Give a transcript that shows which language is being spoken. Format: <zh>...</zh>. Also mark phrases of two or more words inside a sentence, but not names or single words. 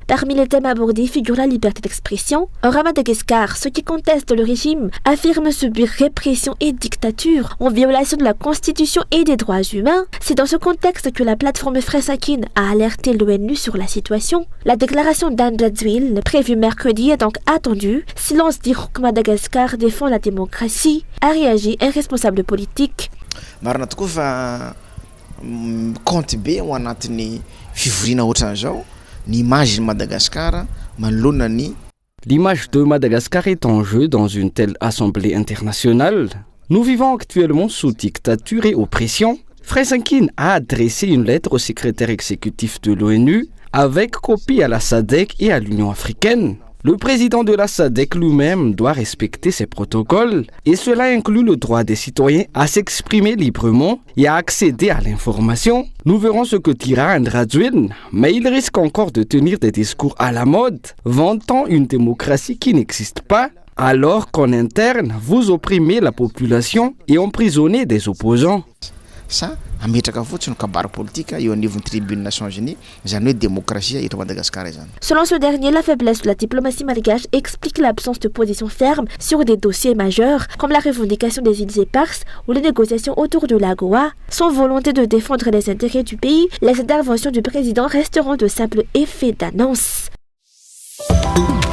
<fr>Parmi les thèmes abordés figure la liberté d'expression. Or, à Madagascar, ceux qui contestent le régime affirment subir répression et dictature en violation de la Constitution et des droits humains. C'est dans ce contexte que la plateforme Fresakin a alerté l'ONU sur la situation. La déclaration d'Anne Jadzwil, prévue mercredi, est donc attendue. Silence dit que Madagascar défend la démocratie, a réagi un responsable politique.</fr> <mg>Marina tokoa fa compte be ao anatin'ny fivoriana ohatran'izao ny</mg> <fr>image de Madagascar</fr> <mg>manoloana ny.</mg> <fr>L'image de Madagascar est en jeu dans une telle assemblée internationale. Nous vivons actuellement sous dictature et oppression. Fresakin a adressé une lettre au secrétaire exécutif de l'ONU avec copie à la SADC et à l'Union africaine. Le président de la SADC lui-même doit respecter ces protocoles et cela inclut le droit des citoyens à s'exprimer librement et à accéder à l'information. Nous verrons ce que dira Anne Jadzwil, mais il risque encore de tenir des discours à la mode, vantant une démocratie qui n'existe pas, alors qu'en interne, vous opprimez la population et emprisonnez des opposants. Ça,</fr> <mg>ametraka fotsiny kabary politika eo anivon'ny</mg> <fr>tribune Nations Unies,</fr> <mg>izany hoe démocratie eto Madagascar izany.</mg> <fr>Selon ce dernier, la faiblesse de la diplomatie malgache explique l'absence de position ferme sur des dossiers majeurs comme la revendication des îles éparses ou les négociations autour de l'AGOA. Sans volonté de défendre les intérêts du pays, les interventions du président resteront de simples effets d'annonce.</fr>